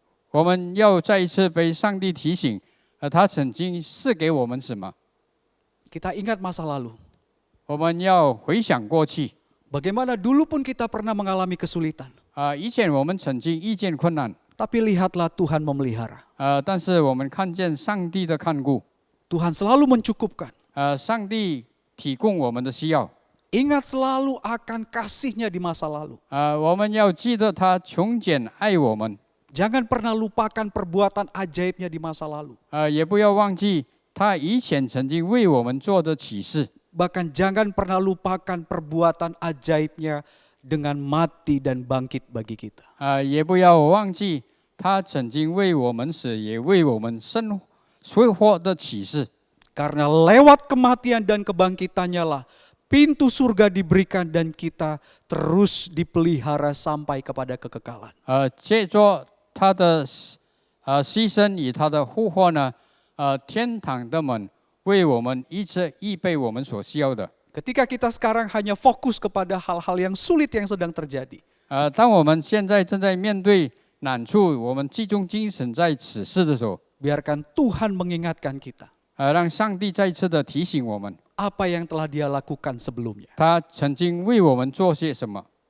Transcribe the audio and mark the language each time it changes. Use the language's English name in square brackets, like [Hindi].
[Chinese] 我们要再一次被上帝提醒，他曾经赐给我们什么？ [Indonesian] Kita ingat masa lalu. [Chinese] 我们要回想过去。 [Indonesian] Bagaimana dulu pun kita pernah mengalami kesulitan. [Chinese] 以前我们曾经遇见困难， [Indonesian] Tapi lihatlah Tuhan memelihara. [Chinese] 但是我们看见上帝的看顾， [Indonesian] Tuhan selalu mencukupkan. [Chinese] 上帝提供我们的需要。 [Indonesian] Ingat selalu akan kasih-Nya di masa lalu. [Chinese] 我们要记得他穷俭爱我们， [Indonesian] Jangan pernah lupakan perbuatan ajaib-Nya di masa lalu. [Chinese] 也不要忘记他以前曾经为我们做的启示。 [Indonesian] Bahkan jangan pernah lupakan perbuatan ajaib-Nya dengan mati dan bangkit bagi kita. [Chinese] 也不要忘记他曾经为我们死，也为我们复活的启示。 [Indonesian] Karena lewat kematian dan kebangkitannya lah pintu surga diberikan dan kita terus dipelihara sampai kepada kekekalan. [Chinese] 借着他的牺牲与他的复活呢，天堂的门为我们一直预备我们所需要的。 [Indonesian] Ketika kita sekarang hanya fokus kepada hal-hal yang sulit yang sedang terjadi, [Chinese] 当我们现在正在面对难处，我们集中精神在此事的时候， [Indonesian] biarkan Tuhan mengingatkan kita [Chinese] 让上帝再次的提醒我们， [Indonesian] apa yang telah Dia lakukan sebelumnya, [Chinese] 他曾经为我们做些什么，